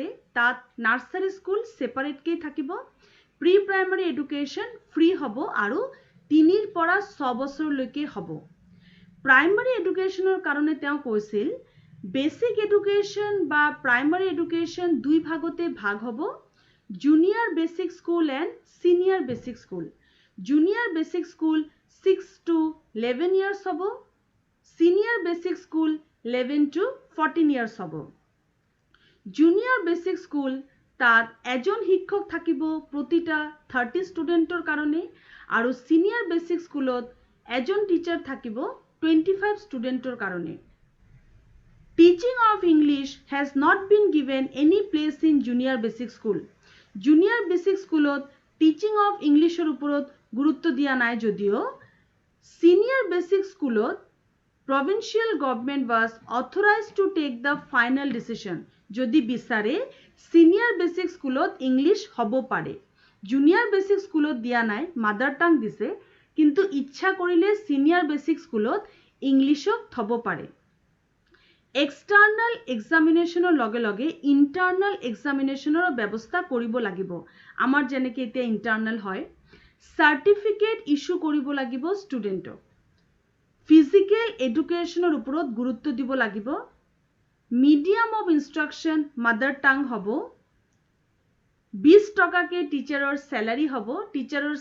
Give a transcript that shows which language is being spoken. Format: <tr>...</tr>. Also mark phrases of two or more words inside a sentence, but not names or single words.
<as>তাত</as> <en>nursery school</en> <as>সেপাৰেট কেই থাকিব</as> <en>pre primary education free</en> <as>হ'ব আৰু 3 পৰা 6 বছৰলৈকে হ'ব</as> <en>primary educationৰ</en> <as>কাৰণে তেওঁ কৈছিল</as> <en>basic education</en> <as>বা</as> <en>primary education</en> <as>দুই ভাগতে ভাগ হ'ব</as> <en>junior basic school and senior basic school junior basic school 6 to 11 years</en> <as>হ'ব</as> <en>senior basic school 11 to 14 years</en> <as>হ'ব</as> <en>junior basic school</en> <as>তাত এজন শিক্ষক থাকিব প্ৰতিটা 30 ষ্টুডেন্টৰ কাৰণে আৰু</as> <en>senior basic schoolত</en> <as>এজন টিচাৰ থাকিব 25 ষ্টুডেন্টৰ কাৰণে</as> <en>Teaching of English has not been given any place in junior basic school. Junior basic schoolot teaching of Englishৰ</en> <as>ওপৰত গুৰুত্ব দিয়া নাই যদিও</as> <en>senior basic schoolot provincial government was authorized to take the final decision.</en> <as>যদি বিচাৰে</as> <en>senior basic schoolot English</en> <as>হ'ব পাৰে</as> <en>junior basic schoolot</en> <as>দিয়া নাই</as> <en>mother tongue</en> <as>দিছে কিন্তু ইচ্ছা কৰিলে</as> <en>senior basic schoolত</en> <as>ইংলিশক থব পাৰে</as> <en>external examinationৰ</en> <as>লগে লগে</as> <en>internal examinationৰ</en> <as>ব্যৱস্থা কৰিব লাগিব আমাৰ যেনেকৈ এতিয়া ইন্টাৰনাল হয়</as> <en>certificate issue</en> <as>কৰিব লাগিব ষ্টুডেন্টক</as> <en>physical educationৰ</en> <as>ওপৰত গুৰুত্ব দিব লাগিব</as> <en>medium of instruction mother tongue</en> <as>হ'ব 20 টকাকে টিচাৰৰ স্যালাৰি হ'ব টিচাৰৰ</as>